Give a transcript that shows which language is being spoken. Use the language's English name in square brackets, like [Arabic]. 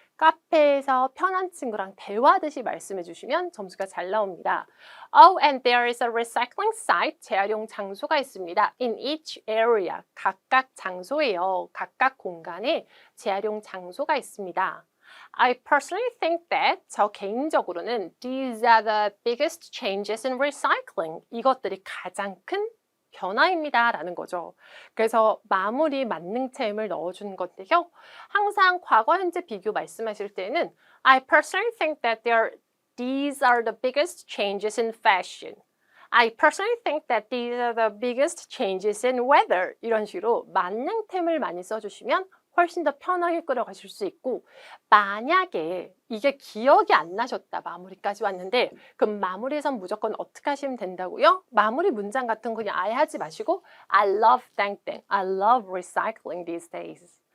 [Korean] 카페에서 편한 친구랑 대화하듯이 말씀해 주시면 점수가 잘 나옵니다. [English] And there is a recycling site. [Korean] 재활용 장소가 있습니다. [English] In each area. [Korean] 각각 장소예요. 각각 공간에 재활용 장소가 있습니다. [English] I personally think that [Korean] 저 개인적으로는 [English] these are the biggest changes in recycling. [Korean] 이것들이 가장 큰 변화입니다 라는 거죠. 그래서 마무리 만능체험을 넣어주는 건데요. 항상 과거 현재 비교 말씀하실 때는 [English] I personally think that these are the biggest changes in fashion. I personally think that these are the biggest changes in weather. [Korean] 이런 식으로 만능템을 많이 써주시면 훨씬 더 편하게 끌어가실 수 있고 만약에 이게 기억이 안 나셨다 마무리까지 왔는데 그럼 마무리에선 무조건 어떻게 하시면 된다고요? 마무리 문장 같은 거 그냥 아예 하지 마시고 [English] I love 땡땡, I love recycling these days.